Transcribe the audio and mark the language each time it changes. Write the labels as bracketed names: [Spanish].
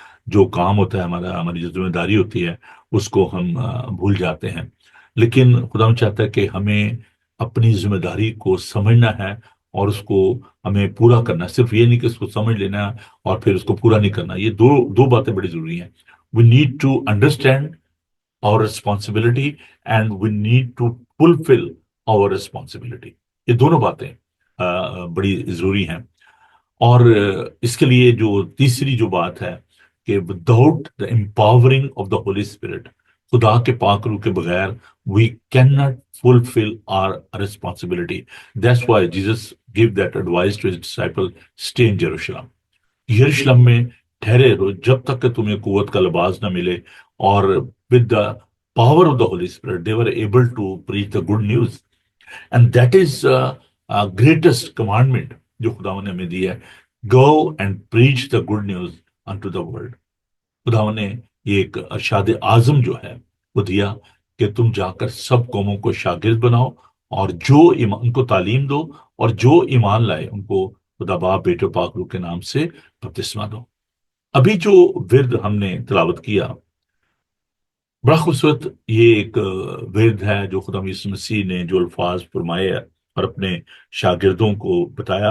[Urdu] جو کام ہوتا ہے ہمارا، ہماری جو ذمہ داری ہوتی ہے اس کو ہم بھول جاتے ہیں. لیکن خدا چاہتا ہے کہ ہمیں اپنی ذمہ داری کو سمجھنا ہے اور اس کو ہمیں پورا کرنا ہے. صرف یہ نہیں کہ اس کو سمجھ لینا اور پھر اس کو پورا نہیں کرنا. یہ دو باتیں بڑی ضروری ہیں. [English] We need to understand our responsibility and we need to fulfill our responsibility. [Urdu] یہ دونوں باتیں بڑی ضروری ہیں. اور اس کے لیے جو تیسری جو بات ہے کہ [English] without the empowering of the Holy Spirit, [Urdu] خدا کے پاک روح کے بغیر [English] We can not fulfil our responsibility. That's why Jesus gave that advice to his disciple, stay in Jerusalem. [Urdu] یروشلم میں ٹھہرے رہو جب تک کہ تمہیں قوت کا لباس نہ ملے. [English] اور with the power of the Holy Spirit they were able to preach the good news, and that is greatest commandment [Urdu] جو خداوند نے ہمیں دی ہے. [English] go and preach the good news unto the world. [Urdu] خداوند نے یہ ایک ارشاد اعظم جو ہے وہ دیا کہ تم جا کر سب قوموں کو شاگرد بناؤ اور جو ان کو تعلیم دو اور جو ایمان لائے ان کو خدا باپ بیٹے پاک روح کے نام سے بپتسمہ دو. ابھی جو ورد ہم نے تلاوت کیا بڑا خوبصورت، یہ ایک ورد ہے جو خدا یسوع مسیح نے جو الفاظ فرمائے اور اپنے شاگردوں کو بتایا.